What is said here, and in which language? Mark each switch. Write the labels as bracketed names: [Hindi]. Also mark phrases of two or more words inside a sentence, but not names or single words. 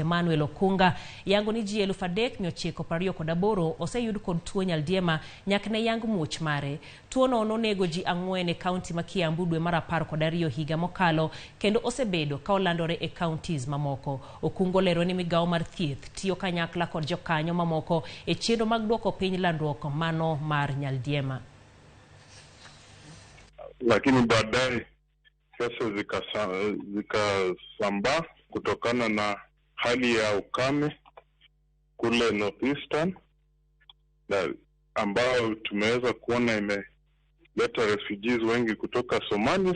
[Luo (Kenya and Tanzania)] Emmanuel Kunga yango ni ji 3,928 oseyud kod tuo nyaldiema nyakne yango muoch mare. Tuo no nonego ji 4 e kaunti ma Kiambu dwe mar 12 higa mokalo kendo osebedo ka olandore e counties mamoko. Okungo lero ni migawo mar thieth tiyo kanyakla kod jokanyo mamoko e chenro mag duoko piny landruok mano mar nyaldiema. [Swahili] Lakini baadaye kesi zikasambaa kutokana na hali ya ukame kule Northeastern, na ambao tumeweza kuona imeleta refugees wengi kutoka Somalia.